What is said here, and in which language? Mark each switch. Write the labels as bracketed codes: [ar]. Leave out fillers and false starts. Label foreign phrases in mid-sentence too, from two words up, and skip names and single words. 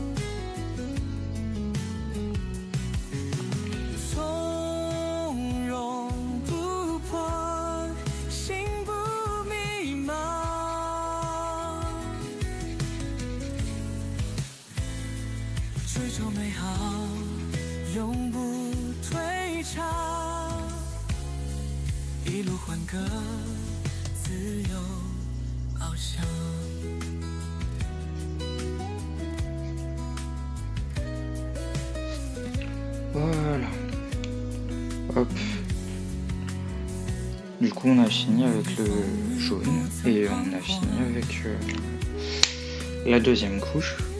[zh] 从容不迫，心不迷茫，追逐美好，永不退场，一路欢歌，自由翱翔。 [fr] Voilà. Hop. Du coup, on a fini avec le jaune et on a fini avec la deuxième couche.